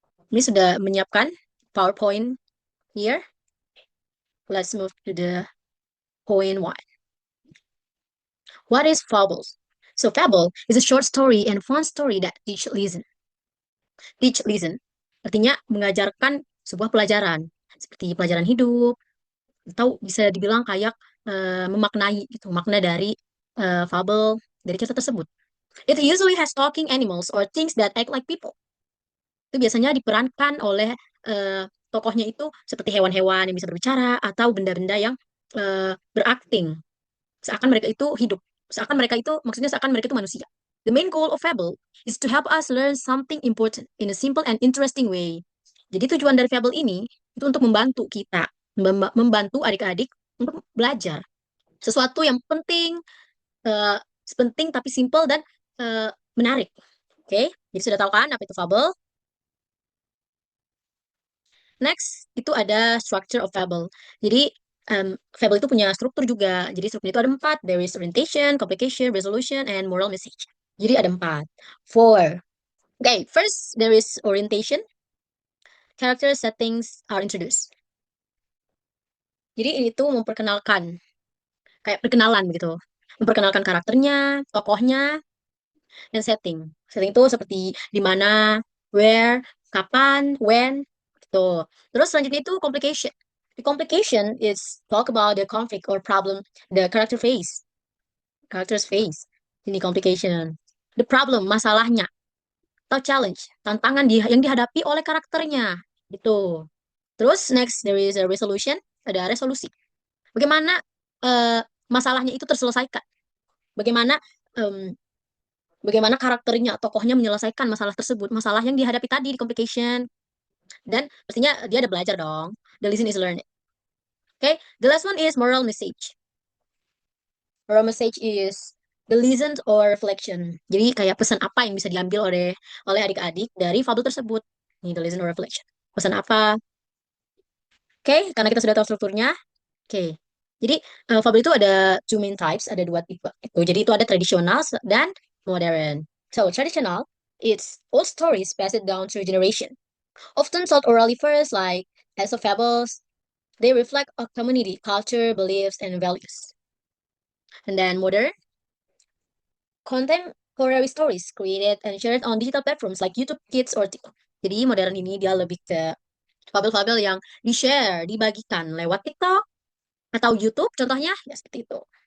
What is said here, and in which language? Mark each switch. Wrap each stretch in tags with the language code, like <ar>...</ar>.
<id>Miss sudah menyiapkan</id> <en>PowerPoint here. Let's move to the point one. What is fables? So fable is a short story and fun story that teach listen. Teach listen.</en> <id>Artinya mengajarkan sebuah pelajaran seperti pelajaran hidup atau bisa dibilang kayak memaknai gitu, makna dari fable dari cerita tersebut.</id> <en>It usually has talking animals or things that act like people.</en> <id>Itu biasanya diperankan oleh tokohnya itu seperti hewan-hewan yang bisa berbicara atau benda-benda yang berakting seakan mereka itu hidup, seakan mereka itu maksudnya seakan mereka itu manusia.</id> <en>The main goal of fable is to help us learn something important in a simple and interesting way.</en> <id>Jadi tujuan dari fable ini itu untuk membantu kita, membantu adik-adik untuk belajar sesuatu yang penting, eh, penting tapi simple dan menarik. Oke, jadi sudah tahu kan apa itu fable? Next, itu ada</id> <en>structure of fable.</en> <id>Jadi, fable itu punya struktur juga. Jadi, struktur itu ada empat.</id> <en>There is orientation, complication, resolution, and moral message.</en> <id>Jadi, ada empat.</id> <en>Four. Okay, first, there is orientation. Character settings are introduced.</en> <id>Jadi, ini tuh memperkenalkan, kayak perkenalan begitu. Memperkenalkan karakternya, tokohnya, dan setting. Setting itu seperti di mana, where, kapan, when, gitu. Terus selanjutnya itu complication.</id> <en>The complication is talk about the conflict or problem the characters face.</en> <id>Ini complication. The problem, masalahnya, atau challenge, tantangan yang dihadapi oleh karakternya. Gitu.</id> <en>Terus next there is a resolution,</en> <id>ada resolusi. Bagaimana eh, masalahnya itu terselesaikan? Bagaimana em, bagaimana karakternya, tokohnya menyelesaikan masalah tersebut, masalah yang dihadapi tadi di complication. Dan pastinya dia ada belajar dong.</id> <en>The lesson is learned. Okay, the last one is moral message. Moral message is the lesson or reflection.</en> <id>Jadi kayak pesan apa yang bisa diambil oleh adik-adik dari fabel tersebut. Ini</id> <en>the lesson or reflection.</en> <id>Pesan apa? Oke, karena kita sudah tahu strukturnya. Oke. Jadi fabel itu ada</id> <en>two main types,</en> <id>ada dua tipe. Jadi itu ada tradisional dan modern.</id> <en>So traditional, it's old stories passed down through generation. Often told orally first, like as of fables, they reflect a community, culture, beliefs, and values. And then modern, contemporary stories created and shared on digital platforms like YouTube Kids or TikTok.</en> <id>Jadi modern ini dia lebih ke fabel-fabel yang di-share, dibagikan lewat TikTok atau YouTube, contohnya ya seperti itu.</id>